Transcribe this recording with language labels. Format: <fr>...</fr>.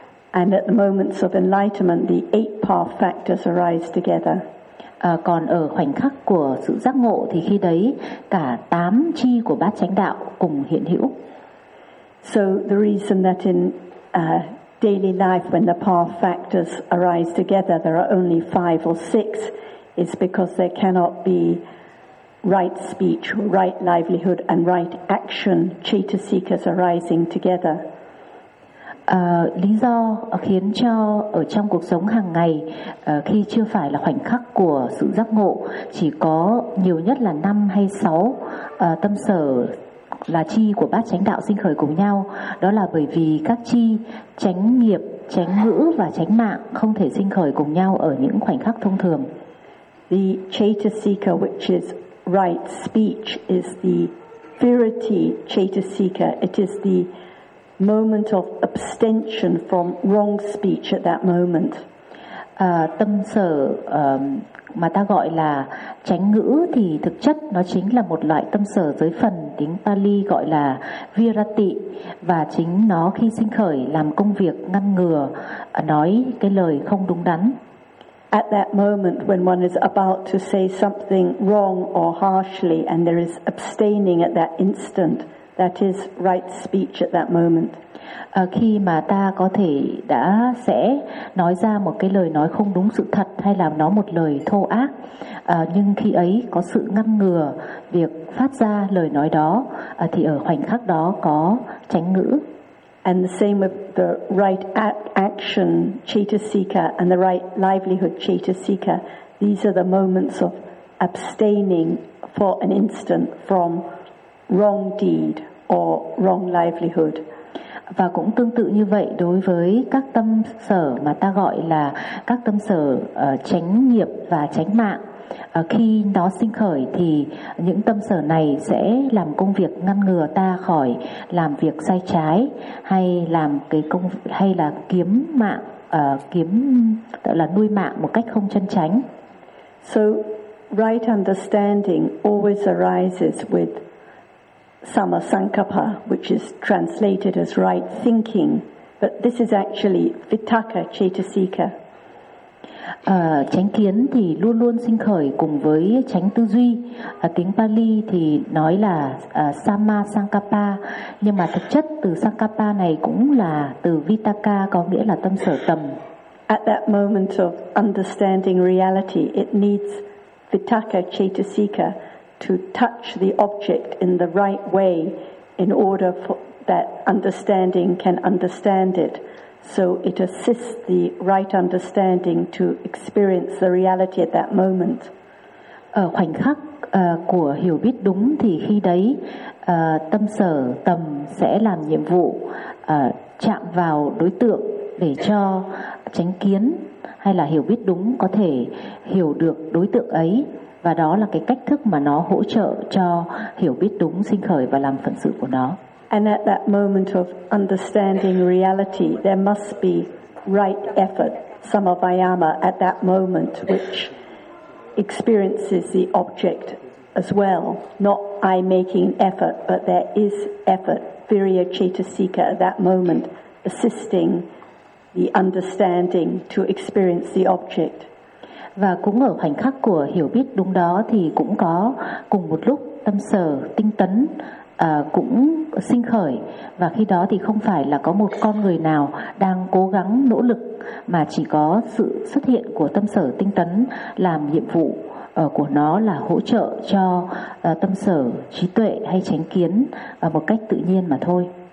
<en>And at the moments of enlightenment, the eight path factors arise together.</en> <vi>Còn ở khoảnh khắc của sự giác ngộ thì khi đấy cả 8 chi của bát chánh đạo cùng hiện hữu.</vi> <en>So the reason that in daily life, when the path factors arise together, there are only five or six, is because there cannot be right speech, right livelihood, and right action chetasikas arising together.</en> <vi>Lý do khiến cho ở trong cuộc sống hàng ngày, khi chưa phải là khoảnh khắc của sự giác ngộ, chỉ có nhiều nhất là 5 hay 6 tâm sở là chi của bát chánh đạo sinh khởi cùng nhau, đó là bởi vì các chi chánh nghiệp, chánh ngữ và chánh mạng không thể sinh khởi cùng nhau ở những khoảnh khắc thông thường.</vi> <en>The chetasika which is right speech is the virati chetasika. It is the moment of abstention from wrong speech at that moment.</en> <vi>tâm sở mà ta gọi là chánh ngữ thì thực chất nó chính là một loại tâm sở giới phần tiếng Pali gọi là Virati, và chính nó khi sinh khởi làm công việc ngăn ngừa nói cái lời không đúng đắn.</vi> <en>At that moment when one is about to say something wrong or harshly and there is abstaining at that instant, that is right speech at that moment.</en> <vi>Khi mà ta có thể đã sẽ nói ra một cái lời nói không đúng sự thật hay là nói một lời thô ác, nhưng khi ấy có sự ngăn ngừa việc phát ra lời nói đó, thì ở khoảnh khắc đó có chánh ngữ.</vi> <en>And the same with the right action, chetasika, and the right livelihood, chetasika. These are the moments of abstaining for an instant from wrong deed or wrong livelihood.</en> <vi>Và cũng tương tự như vậy đối với các tâm sở mà ta gọi là các tâm sở chánh nghiệp và chánh mạng. Khi nó sinh khởi thì những tâm sở này sẽ làm công việc ngăn ngừa ta khỏi làm việc sai trái hay làm cái công hay là kiếm mạng kiếm gọi là nuôi mạng một cách không chân chánh.</vi> <en>So right understanding always arises with Samasankappa, which is translated as right thinking, but this is actually vitakka chetasika.</en> <vi>Chánh kiến thì luôn luôn sinh khởi cùng với chánh tư duy. Tiếng Pali thì nói là Samasankappa, nhưng mà thực chất từ Sankappa này cũng là từ vitakka, có nghĩa là tâm sở tầm.</vi> <en>At that moment of understanding reality, it needs vitakka chetasika to touch the object in the right way in order for that understanding can understand it. So it assists the right understanding to experience the reality at that moment.</en> <vi>Ở khoảnh khắc của hiểu biết đúng thì khi đấy tâm sở tầm sẽ làm nhiệm vụ chạm vào đối tượng để cho chánh kiến hay là hiểu biết đúng có thể hiểu được đối tượng ấy. Và đó là cái cách thức mà nó hỗ trợ cho hiểu biết đúng sinh khởi và làm phận sự của nó.</vi> <en>And at that moment of understanding reality, there must be right effort, samavayama, at that moment, which experiences the object as well. Not I making effort, but there is effort, virya chetasika, at that moment, assisting the understanding to experience the object.</en> <vi>Và cũng ở khoảnh khắc của hiểu biết đúng đó thì cũng có cùng một lúc tâm sở tinh tấn cũng sinh khởi, và khi đó thì không phải là có một con người nào đang cố gắng nỗ lực mà chỉ có sự xuất hiện của tâm sở tinh tấn làm nhiệm vụ của nó là hỗ trợ cho tâm sở trí tuệ hay chánh kiến một cách tự nhiên mà thôi.</vi>